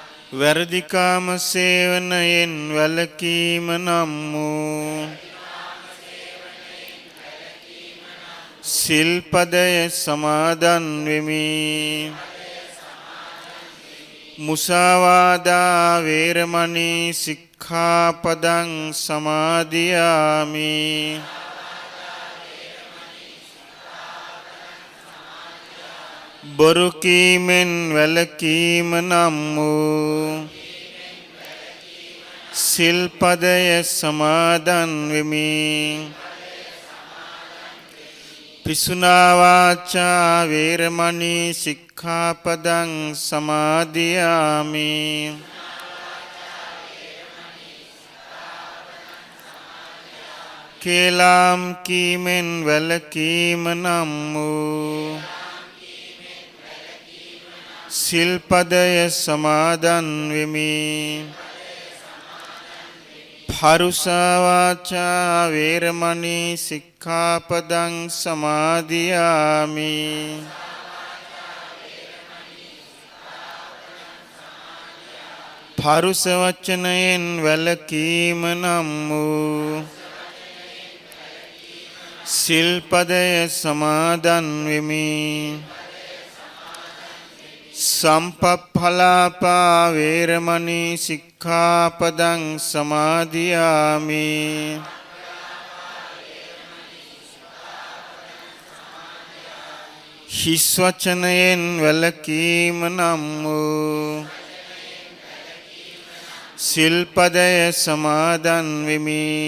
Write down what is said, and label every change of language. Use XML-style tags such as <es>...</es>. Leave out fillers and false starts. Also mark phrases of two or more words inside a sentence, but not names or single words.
<si>වැරදිකාම සේවනයෙන් වැළකීම නම් වූ සිල්පදය සමාදන් වෙමි.</si> <pi>මුසාවාදා වේරමණී සික්ඛාපදං සමාදියාමි.</pi> <si>බොරු කීමෙන් වැළකීම නම් වූ සිල්පදය සමාදන් වෙමි.</si> <pi>පිසුනා වාචා වේරමණී සික්ඛාපදං සමාදියාමි.</pi> <si>කේලාම් කීමෙන් වැළකීම නම් වූ සිල්පදය සමාදන් වෙමි.</si> <pi>පරුසා වාචා වේරමණී සික්ඛාපදං සමාදියාමි.</pi> <si>පරුස වචනයෙන් වැළකීම නම් වූ සිල්පදය සමාදන් වෙමි.</si> <pi>සම්පප්පලාපා වේරමණී සික්ඛාපදං සමාදියාමි.</pi> <si>හිස් වචනයෙන් වැළකීම නම් වූ සිල්පදය සමාදන් වෙමි.</si>